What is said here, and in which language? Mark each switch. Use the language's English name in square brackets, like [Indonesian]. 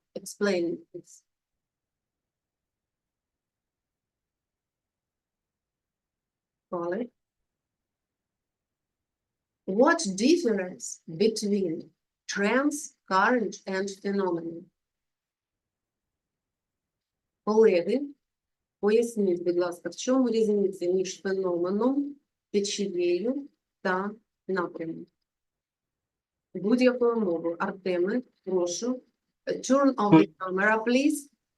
[English] Explain this. Colin? What difference between trends, current and phenomenon? [Ukrainian] Колеги, поясніть, будь ласка, в чому різниця між феноменом, течією та напрямом? Будь-якою мовою. Артеме, прошу. [English] Turn off the camera, please.